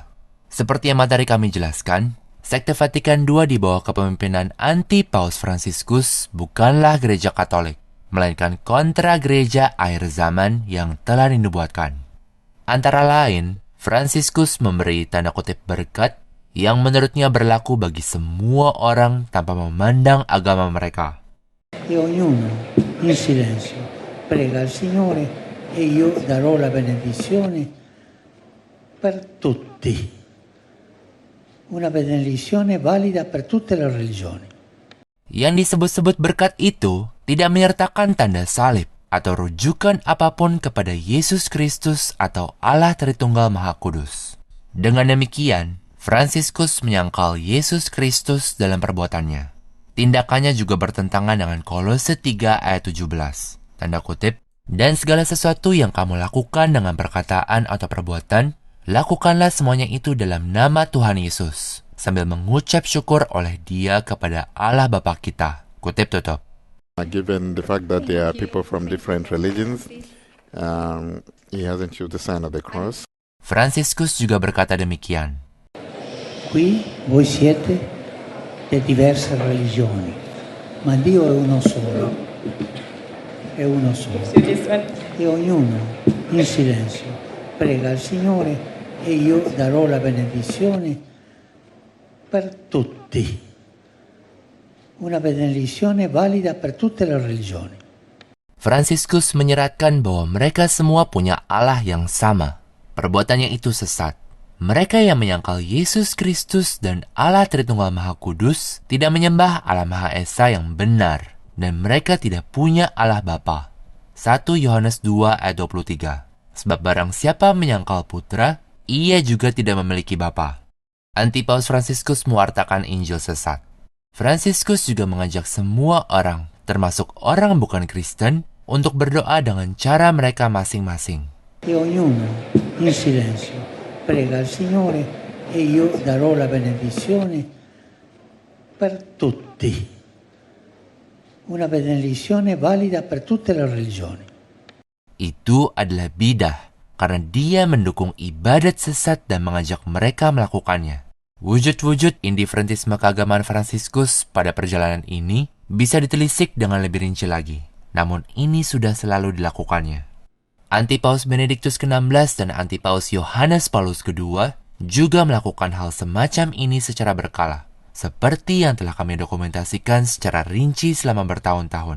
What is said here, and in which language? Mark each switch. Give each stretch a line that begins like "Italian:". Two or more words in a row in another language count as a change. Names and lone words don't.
Indonesian: Seperti yang tadi kami jelaskan, sekte Vatikan II di bawah kepemimpinan anti-paus Fransiskus bukanlah gereja Katolik, melainkan kontra gereja akhir zaman yang telah dinubuatkan. Antara lain, Fransiskus memberi tanda kutip berkat yang menurutnya berlaku bagi semua orang tanpa memandang agama mereka.
Italian: E ognuno in silenzio prega al Signore e io darò la benedizione per tutti. Una benedizione valida per tutte le religioni.
Indonesian: Yang disebut-sebut berkat itu tidak menyertakan tanda salib atau rujukan apapun kepada Yesus Kristus atau Allah Tritunggal Maha Kudus. Dengan demikian, Fransiskus menyangkal Yesus Kristus dalam perbuatannya. Tindakannya juga bertentangan dengan Kolose 3 ayat 17. Tanda kutip, dan segala sesuatu yang kamu lakukan dengan perkataan atau perbuatan, lakukanlah semuanya itu dalam nama Tuhan Yesus, sambil mengucap syukur oleh Dia kepada Allah Bapa kita. Kutip tutup.
English: Given the fact that there are people from different religions, he hasn't used the sign of the cross.
Indonesian: Fransiskus juga berkata demikian.
Italian: Qui voi siete di diverse religioni, ma Dio è uno solo. È uno solo. E ognuno in silenzio prega al Signore e io darò la benedizione per tutti. Una benedizione valida per tutte le religioni.
Indonesian: Fransiskus menyeratkan bahwa mereka semua punya Allah yang sama. Perbuatannya itu sesat. Mereka yang menyangkal Yesus Kristus dan Allah Tritunggal Maha Kudus tidak menyembah Allah Maha Esa yang benar, dan mereka tidak punya Allah Bapa. 1 Yohanes 2 ayat 23. Sebab barang siapa menyangkal putra, ia juga tidak memiliki Bapa. Anti-Paus Fransiskus mewartakan Injil sesat. Fransiskus juga mengajak semua orang, termasuk orang bukan Kristen, untuk berdoa dengan cara mereka masing-masing.
Italian: E ognuno in silenzio prega al Signore e io darò la benedizione per tutti. Una benedizione valida per tutte le religioni.
Indonesian: Itu adalah bidah, karena dia mendukung ibadat sesat dan mengajak mereka melakukannya. Wujud-wujud indifferentisme keagamaan Fransiskus pada perjalanan ini bisa ditelisik dengan lebih rinci lagi. Namun ini sudah selalu dilakukannya. Anti-Paus Benediktus ke-16 dan Anti-Paus Yohanes Paulus II juga melakukan hal semacam ini secara berkala, seperti yang telah kami dokumentasikan secara rinci selama bertahun-tahun.